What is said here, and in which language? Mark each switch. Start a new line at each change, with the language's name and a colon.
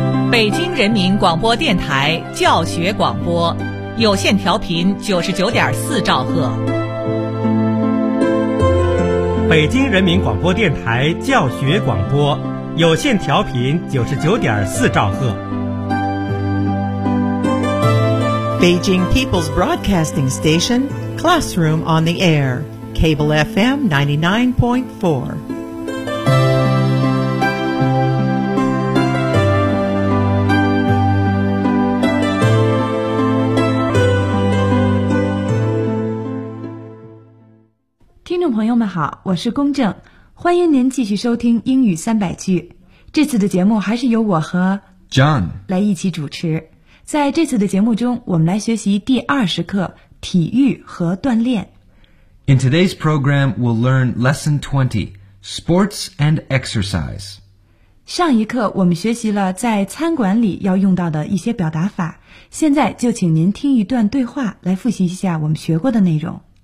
Chinese: 北京人民广播电台教学广播，有线调频99.4兆赫。北京人民广播电台教学广播，有线调频99.4兆赫。
English: Beijing People's Broadcasting Station, Classroom on the Air, Cable FM 99.4.
Chinese: Hello, 我是龚正，欢迎您继续收听英语三百句。这次的节目还是由我和
English: John
Chinese: 来一起主持。在这次的节目中，我们来学习第二十课体育和锻炼。
English: In today's program, we'll learn lesson 20, sports and exercise.
Chinese: 上一课我们学习了在餐馆里要用到的一些表达法，现在就请您听一段对话来复习一下我们学过的内容。